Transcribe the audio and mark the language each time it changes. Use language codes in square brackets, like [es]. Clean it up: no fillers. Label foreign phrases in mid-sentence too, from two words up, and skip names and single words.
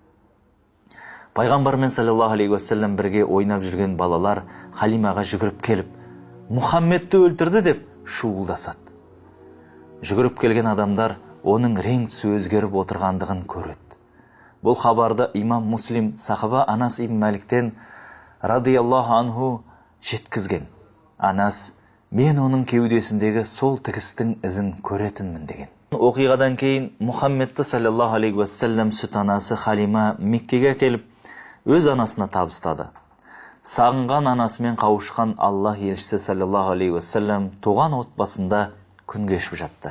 [kk] Пайғамбармен [ar] صلى الله عليه وسلم [kk] бірге ойнап жүрген балалар Халимаға жүгіріп келіп, Мұхаммедті өлтірді деп шуылдасады. Жүгіріп келген адамдар оның рең түсі өзгеріп отырғандығын көреді. Бұл хабарды имам Муслим сахаба Анас ибн Маликтен [ar] رضي الله عنه [kk] жеткізген. Анас, мен оның кеудесіндегі сол тігістің ізін көретінмін деген. Оқиғадан кейін Мұхаммедті [ar] صلى الله عليه وسلم [kk] сүт анасы Халима Меккеге келіп, өз анасына табыстады. Сағынған анасымен қауышқан Аллах елшісі [ar] صلى الله عليه وسلم [kk] туған отбасында күн кешіп жатты.